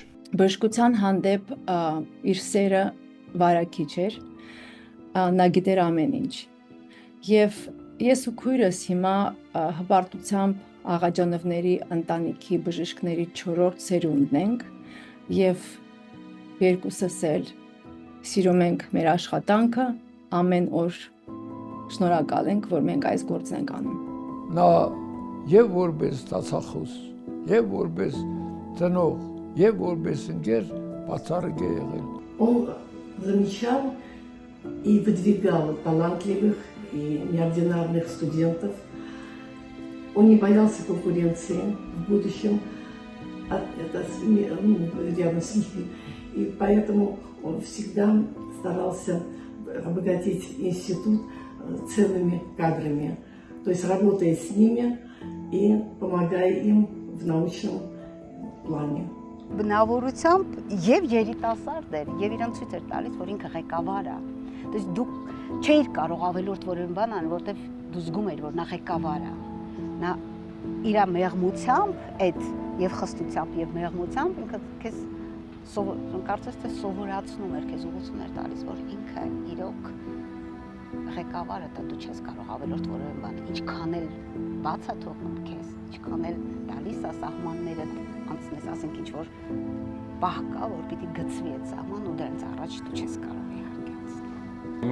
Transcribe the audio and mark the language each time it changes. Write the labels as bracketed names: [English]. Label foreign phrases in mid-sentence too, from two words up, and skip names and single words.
[Armenian] Բժշկության հանդեպ իր սերը վարակիչ էր, նա գիտեր ամեն ինչ։ Եվ ես ու քույրս հիմա հպարտությամբ Աղաջանովների ընտանիքի բժիշկների 4-րդ սերունդն ենք եւ երկուսս էլ սիրում ենք մեր աշխատանքը, ամեն օր շնորհակալ ենք, որ մենք այս գործն ենք անում։ Նա եւ որպես ստացախոս, եւ որպես ծնող, եւ որպես ընկեր բացառիկ է եղել։ [Russian] Он замечал и выдвигал талантливых и неординарных студентов. Он не боялся конкуренции в будущем рядом с ними. И поэтому он всегда старался обогатить институт ценными кадрами, то есть работая с ними и помогая им в научном плане. [Armenian] Բնավորությամբ եւ երիտասարդ էր եւ իրան ցույց էր տալիս, որ ինքը ղեկավար է։ Դες դու չէիր կարող ավելորդ որևէ բան անել, որտեվ դու զգում էիր, որ նա ղեկավար է։ Նա իր մեղմությամբ այդ եւ խստությամբ եւ մեղմությամբ ինքը քեզ կարծես թե սովորացնում էր, քեզ ուղղություն էր տալիս, որ ինքը իրոք ղեկավարը դա դու չես կարող ավելորդ որևէ բան, ինչքան էլ բաց է թողնում քեզ, ինչքան էլ տալիս է սահմանները անցնես, ասենք ինչ որ պահ կա, որ պիտի գծվի այդ սահման ու դրանց առաջ դու չես կարող իհարկե անցնել։